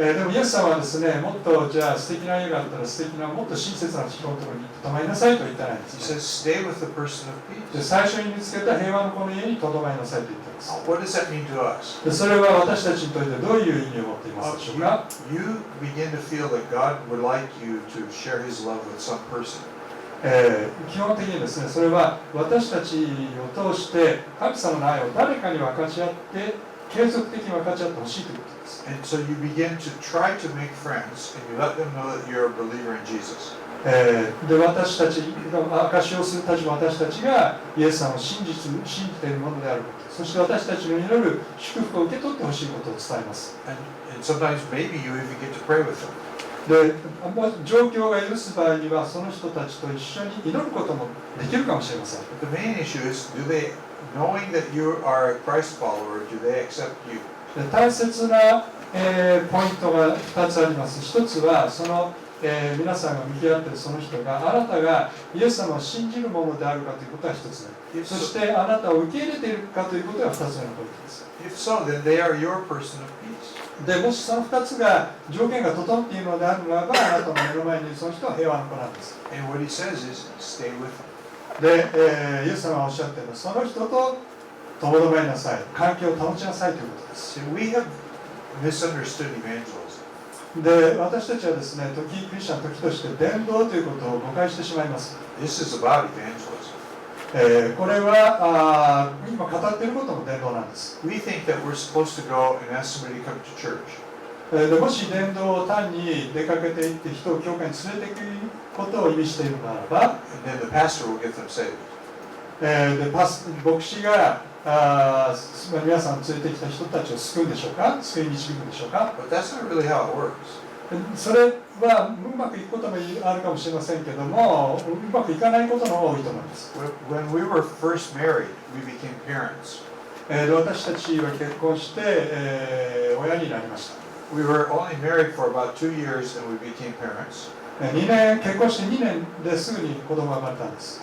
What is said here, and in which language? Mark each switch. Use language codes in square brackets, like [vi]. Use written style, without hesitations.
[ja] でもイエス様はですね、もっとじゃあ素敵な家があったら素敵な、もっと親切な人のところに泊まりなさいと言ってないんで [en] He [ja] すね。 [en] says stay with the person of [ja] で、 [en] peace. [ja] 最初に見つけた平和の子の家にとどまりなさいと言っています。 [en] What does that mean to us? [ja] で、それは私たちにとってどういう意味を持っていますでしょうか？ [en] You begin to feel that God would like you to share His love with some person. [ja] 基本的にですね、それは私たちを通して神様の愛を誰かに分かち合って継続的に分かち合ってほしいということです。 [en] And so you begin to try to make friends and you let them know that you're a believer in Jesus. [ja] で、私たちが証しをするたちも私たちがイエス様を信じているものであること、そして私たちの祈る祝福を受け取ってほしいことを伝えます。 [en] And sometimes maybe you even get to pray with them. [ja] で、状況が許す場合にはその人たちと一緒に祈ることもできるかもしれません。 [en] But the main issue is, knowing that you are a Christ follower, do they accept you? [ja] で、大切な、ポイントが2つあります。 1つはその、皆さんが向き合っているその人があなたがイエス様を信じるものであるかということが1つ目。そしてあなたを受け入れているかということが2つ目のポイントです。 [en] If so, then they are your person of peace. [ja] で、もしその2つが条件が整っているのであるならば、あなたの目の前にいるその人は平和の子なんです。 [en] And what he says is, stay with them. [ja] で、イエス様がおっしゃっているのは、その人とともどまりなさい、関係を保ちなさいということです。 [en] See, we have misunderstood evangelism. [ja] で、私たちはですね、クリスチャンの時として伝道ということを誤解してしまいます。 [en] This is about evangelism. [ja] これは今語っていることも伝道なんです。 [en] We think that we're supposed to go and ask somebody to come to church. [ja] でもし伝道を単に出かけていって人を教会に連れていくことを意味しているならば、 [en] And then the pastor will get them saved. [ja] で牧師が皆さん連れてきた人たちを救うんでしょうか、救い導くんでしょうか。 [en] But that's not really how it works. [ja] それはうまくいくこともあるかもしれませんけども、うまくいかないことの方が多いと思います。 [en] When we were first married, we became parents. [ja] で私たちは結婚して、親になりました。 [en] We were only married for about 2 years and we became parents. [ja] 結婚して2年ですぐに子供が生まれたんです。